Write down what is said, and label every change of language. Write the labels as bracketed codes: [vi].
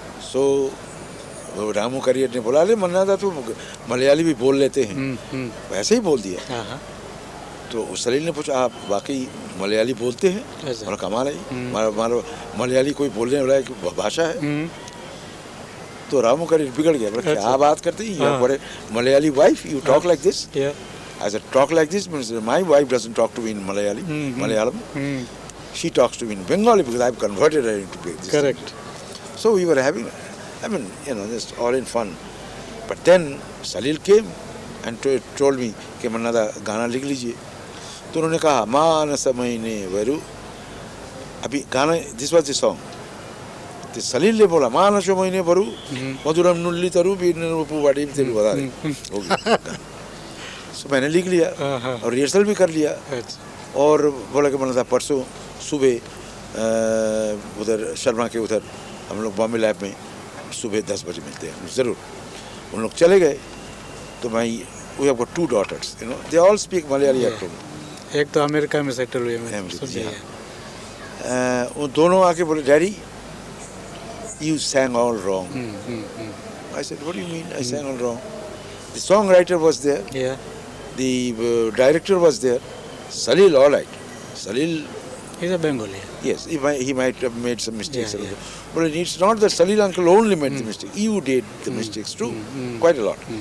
[hi] सो रामू कारियट ने बोला, अरे मन्ना दा तो मलयाली भी बोल लेते हैं, वैसे ही बोल दिया। तो सलील ने पूछा, आप वाकई मलयाली बोलते हैं? और कमाल है, मलयाली कोई बोलने वाला भाषा है। तो रामू कारियट बिगड़ गया, बोला क्या बात करते हैं, बड़े Malayali wife, [en] You talk like this? I said, talk like this means my wife doesn't talk to me in Malayalam. She talks to me in Bengali because I've converted her into this. Correct. So we were having, just all in fun. But then Salil came and told me [hi] कि मन्ना दा गाना लिख लीजिए। तो उन्होंने कहा [ml] मानस महीने वरु, [hi] अभी गाना, [en] this was the song. [hi] तो सलील ने बोला [ml] मानस महीने वरु मधुरम नुल्ली तरु बीनरूपु वाड़ी तेलु बता रहे। [hi] तो मैंने लिख लिया और रिहर्सल भी कर लिया। और बोला कि मन्ना दा परसों सुबह उधर शर्मा के उधर हम लोग बॉम्बे लैब में सुबह 10 बजे मिलते हैं ज़रूर। उन लोग चले गए। तो मैं, [en] We have got 2 daughters, they all speak Malayali at home. [hi] एक तो अमेरिका में सेटल हुए हैं। वो दोनों आके बोले daddy [en] you sang all wrong. I said, what do you mean I sang all wrong? The songwriter was there, Yeah. the director was there. Salil, all right. Salil, He's a Bengali. yes, he might have made some mistakes. Yeah, yeah. But it's not that Salil uncle only made the mistake. You did the mistakes too, quite a lot.